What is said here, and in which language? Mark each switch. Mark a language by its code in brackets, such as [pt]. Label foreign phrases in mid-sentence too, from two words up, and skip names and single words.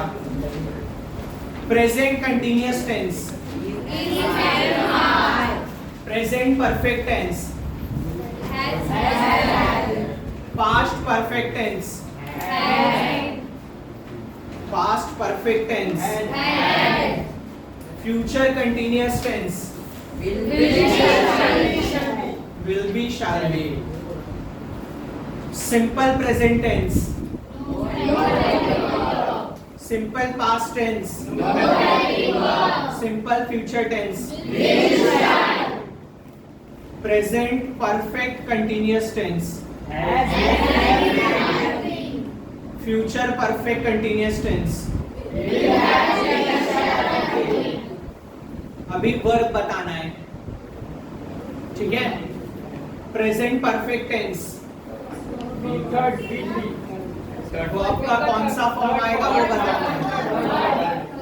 [en] present continuous tense, present perfect tense, past perfect tense, past perfect tense, future continuous tense, will be shall be, simple present tense, simple past tense, simple future tense, present perfect continuous tense, future perfect continuous tense। [hi] अभी वर्ब बताना है, ठीक है। [en] present perfect tense verb [hi] का कौन सा फॉर्म आएगा वो बताना है।